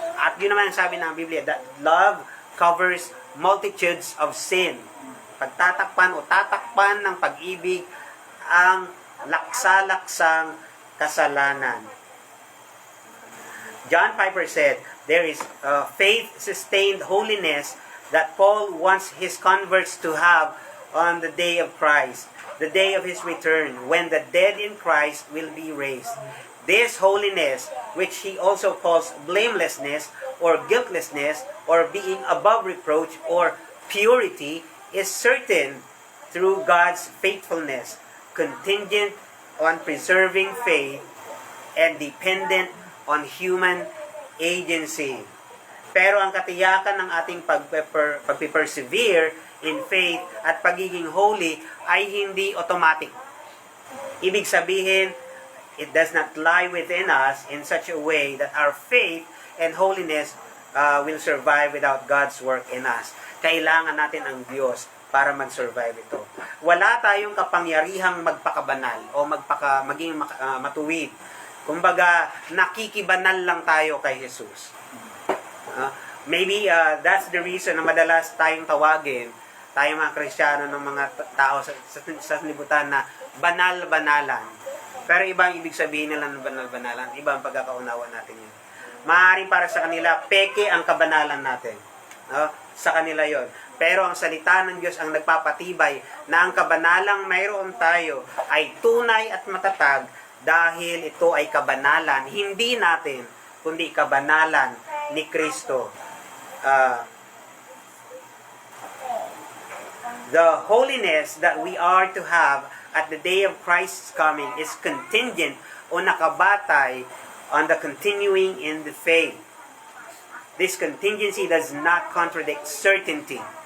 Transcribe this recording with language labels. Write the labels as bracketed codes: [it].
[tl] At yun naman ang sabi ng Biblia, [en] that love covers multitudes of sin. [tl] Pagtatakpan o tatakpan ng pag-ibig ang laksa-laksang kasalanan. [en] John Piper said, there is faith-sustained holiness that Paul wants his converts to have on the day of Christ, the day of His return, when the dead in Christ will be raised. This holiness, which he also calls blamelessness or guiltlessness or being above reproach or purity, is certain through God's faithfulness, contingent on preserving faith, and dependent on human agency. [tl] Pero ang katiyakan ng ating pagpe-persevere [en] in faith [tl] at pagiging holy ay hindi automatic. Ibig sabihin, [en] it does not lie within us in such a way that our faith and holiness will survive without God's work in us. [tl] Kailangan natin ang Diyos para mag-survive ito. Wala tayong kapangyarihang magpakabanal o maging matuwid. Kumbaga, nakikibanal lang tayo kay Jesus. [en] Maybe that's the reason [tl] na madalas tayong tawagin, tayong mga Kristiyano ng mga tao sa libutan na banal-banalan. Pero iba ang ibig sabihin nila ng banal-banalan. Iba ang pagkakaunawa natin yun. Maaaring para sa kanila, peke ang kabanalan natin. Sa kanila yon. Pero ang salita ng Diyos ang nagpapatibay na ang kabanalang mayroon tayo ay tunay at matatag dahil ito ay kabanalan, hindi natin, kundi kabanalan ni Kristo. [en] The holiness that we are to have at the day of Christ's coming is contingent [tl] o nakabatay [en] on the continuing in the faith. This contingency does not contradict certainty.